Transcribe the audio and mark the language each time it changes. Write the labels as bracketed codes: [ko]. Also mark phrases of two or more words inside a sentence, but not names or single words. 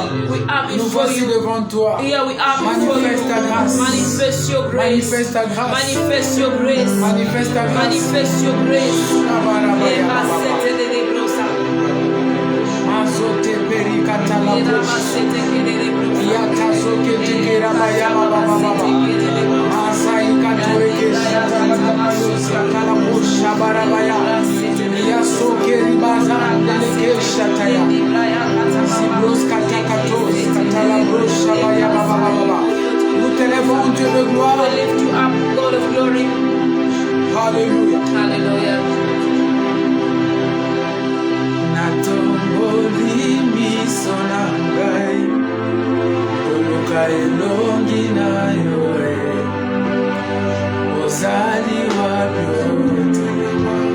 [en] We are [fr] Nous [en] before [fr] voici [en] you. [fr] devant toi. [en] Here we are before [fr] Manifeste ta [en] you. [fr] grâce. [en] Manifest your grace. [fr] Manifeste ta grâce. [en] Manifest your grace. [fr] Manifeste ta grâce. [en] Manifest your grace. Mazote perikata la bouche. Yatazoke tekera baya baba baba. Masai katoeke shata kala bouche barabaya. Yasoke ribaza deleke shataya. Siblos katakatos katala bouche baya baba baba. [fr] Nous t'élèvons, Dieu de gloire. [en] We lift you up, God of glory. [fr] Alléluia. [en] Hallelujah. [ln] Natomboli miso na ngai, koluka elongi na yo ozali wapi otelema.